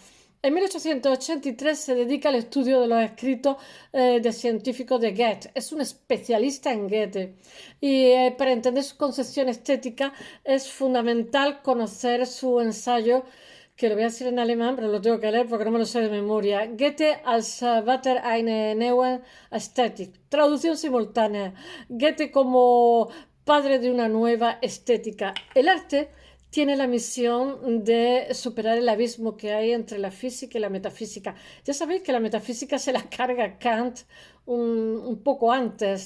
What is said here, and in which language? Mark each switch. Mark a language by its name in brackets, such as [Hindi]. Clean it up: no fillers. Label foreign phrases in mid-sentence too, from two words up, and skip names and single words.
[Spanish] En 1883 se dedica al estudio de los escritos de científicos de Goethe. Es un especialista en Goethe y para entender su concepción estética es fundamental conocer su ensayo, que lo voy a decir en alemán, pero lo tengo que leer porque no me lo sé de memoria. [German] Goethe als Vater einer neuen Ästhetik. [Spanish] Traducción simultánea. Goethe como padre de una nueva estética. El arte tiene la misión de superar el abismo que hay entre la física y la metafísica. Ya sabéis que la metafísica se la carga Kant un poco antes.